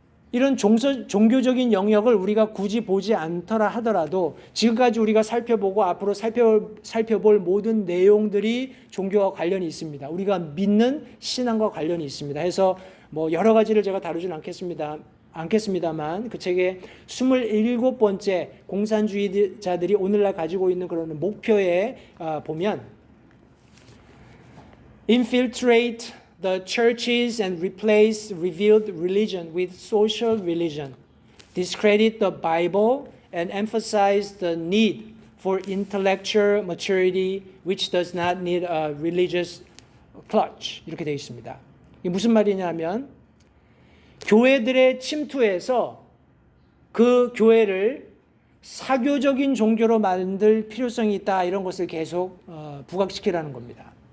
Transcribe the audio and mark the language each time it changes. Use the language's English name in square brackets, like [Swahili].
[Korean] 이런 종교적인 영역을 우리가 굳이 보지 않더라 하더라도 지금까지 우리가 살펴보고 앞으로 살펴볼 모든 내용들이 종교와 관련이 있습니다. 우리가 믿는 신앙과 관련이 있습니다. 해서 뭐 여러 가지를 제가 다루진 않겠습니다만 그 책의 27번째 공산주의자들이 오늘날 가지고 있는 그런 목표에 보면 [English] infiltrate the churches and replace revealed religion with social religion, discredit the Bible and emphasize the need for intellectual maturity which does not need a religious clutch. [Korean] 이렇게 되어 있습니다. 이게 무슨 말이냐면 교회들의 침투해서 그 교회를 사교적인 종교로 만들 필요성이 있다, 이런 것을 계속 부각시키라는 겁니다.